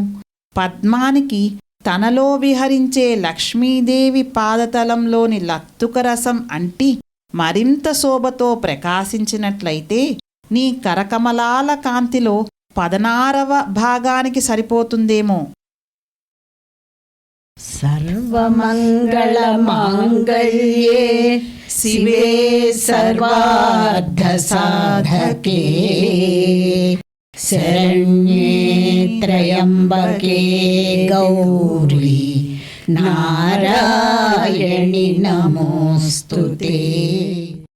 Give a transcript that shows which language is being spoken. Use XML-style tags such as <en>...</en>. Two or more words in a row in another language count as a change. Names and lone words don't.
<te>పద్మానికి తనలో విహరించే లక్ష్మీదేవి పాదతలంలోని లత్తుకరసం అంటి మరింత శోభతో ప్రకాశించినట్లయితే నీ కరకమలాల కాంతిలో 16వ భాగానికి సరిపోతుందేమో.</te> <sa>सर्वमङ्गलमाङ्गल्ये शिवे सर्वार्थसाधके शरण्ये त्र्यम्बके गौरी नारायणि नमोऽस्तुते।</sa>